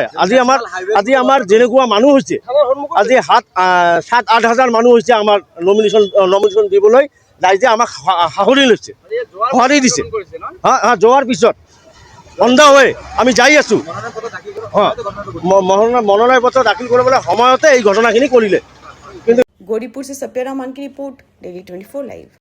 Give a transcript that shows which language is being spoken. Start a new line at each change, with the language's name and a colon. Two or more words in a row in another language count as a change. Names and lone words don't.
Assamese: আজি আমাৰ যেনেকুৱা মানুহ হৈছে, আজি 7-8 হাজাৰ মানুহ হৈছে আমাৰ নমিনেশ্যন দিবলৈ। ৰাইজে আমাক সাহৰি লৈছে, সঁহাৰি দিছে। যোৱাৰ পিছত অন্ধ হৈ আমি যাই আছোঁ। মনোনয়ন পত্ৰ দাখিল কৰিবলৈ সময়তে এই ঘটনাখিনি কৰিলে।
Hindi: गौरीपुर से सप्या रहमान की रिपोर्ट, डेली 24 लाइव।